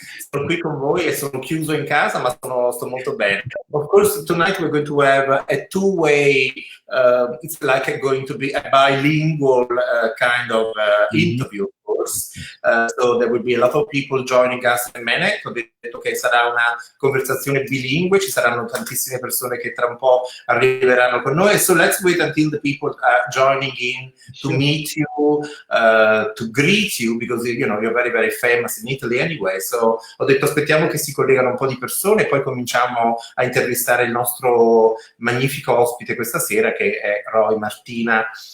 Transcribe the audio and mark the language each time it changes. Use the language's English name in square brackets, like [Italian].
[Italian] Sono qui con voi e sono chiuso in casa, ma sto molto bene. [English] Of course, tonight we're going to have a two-way, it's like going to be a bilingual kind of interview, of course. So there will be a lot of people joining us in a minute. [Italian] Ho detto che sarà una conversazione bilingue, ci saranno tantissime persone che tra un po' arriveranno con noi. [English] So let's wait until the people are joining in to meet you, to greet you, because you're very, very famous in Italy anyway. [Italian] So ho detto aspettiamo che si collegano un po' di persone e poi cominciamo a intervistare il nostro magnifico ospite questa sera, che è Roy Martina.